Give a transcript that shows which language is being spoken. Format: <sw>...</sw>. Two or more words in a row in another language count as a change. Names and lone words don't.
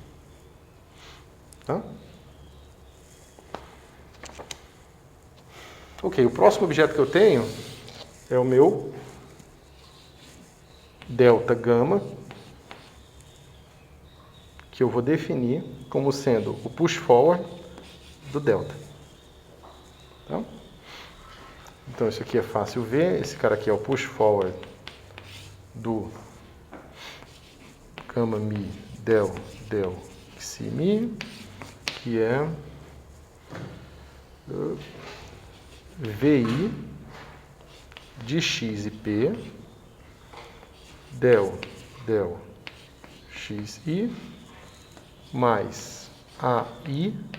<pt>Tá? Ok, o próximo objeto que eu tenho é o meu delta gama, que eu vou definir como sendo o</pt> <en>push forward</en> <pt>do delta. Tá? Então isso aqui é fácil ver, esse cara aqui é o</pt> <en>push forward</en> <pt>do gama mi del xi mi, que é VI de X e P del XI mais AI.</pt>